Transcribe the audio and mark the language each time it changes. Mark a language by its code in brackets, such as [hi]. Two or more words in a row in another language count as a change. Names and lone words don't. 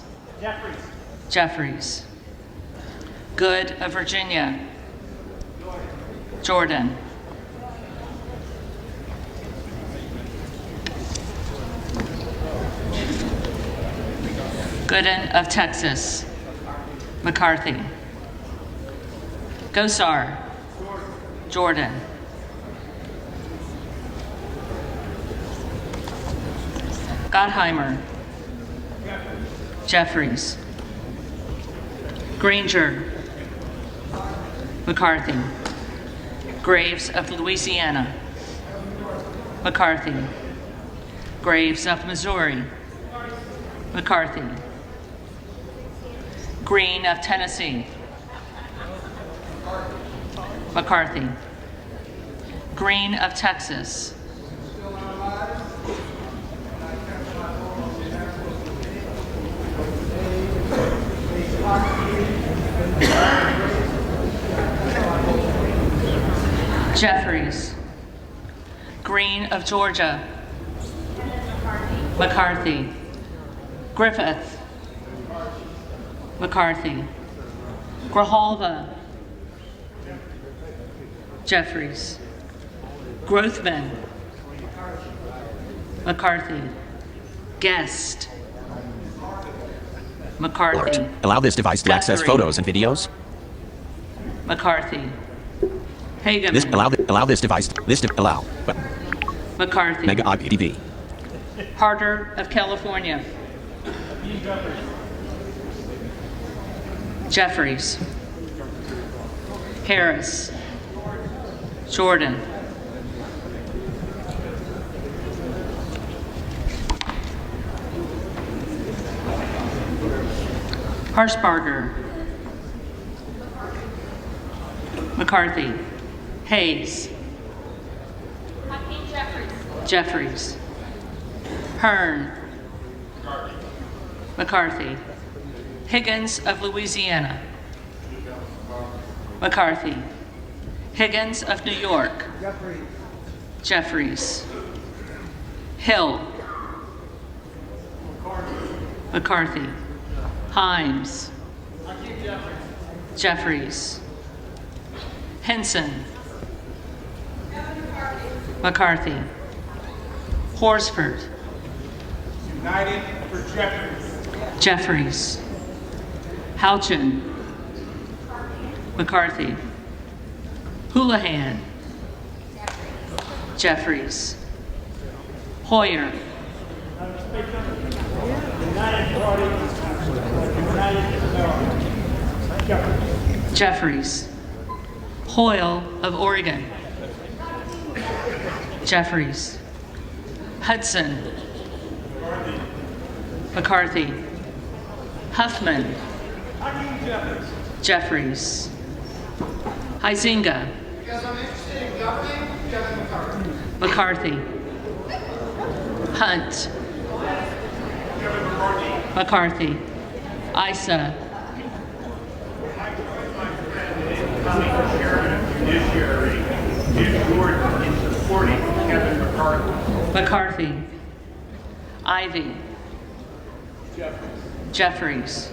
[en] Jeffries. Good of Virginia. Jordan. Gooden of Texas. McCarthy. Gosar. Jordan. Gottheimer. Jeffries. Granger. McCarthy. Graves of Louisiana. McCarthy. Graves of Missouri. McCarthy. Green of Tennessee. McCarthy. Green of Texas. Jeffries. Green of Georgia. McCarthy. Griffith. McCarthy. Grijalva. Jeffries. Grothman. McCarthy. Guest. McCarthy. Alert. Allow this device to access Guthrie. photos and videos. McCarthy. Hageman. This allow this device. Allow. McCarthy. Mega IPTV. Harder of California. Jeffries. Harris. Jordan. Harshbarger. McCarthy. Hayes. Jeffries. Hearn. McCarthy. Higgins of Louisiana. McCarthy. Higgins of New York. Jeffries. Hill. McCarthy. Himes. Jeffries. Henson. McCarthy. Horsford. United for Jeffries. Jeffries. Houchin. McCarthy. Houlihan. Jeffries. Hoyer. Jeffries. Hoyle of Oregon. Jeffries. Hudson. McCarthy. Huffman. Jeffries. Huizinga. Because I'm interested in governing Kevin McCarthy. McCarthy. Hunt. Kevin McCarthy. McCarthy. Issa. Incoming chairman of judiciary, Jim Jordan, in supporting Kevin McCarthy. McCarthy. Ivy. Jeffries.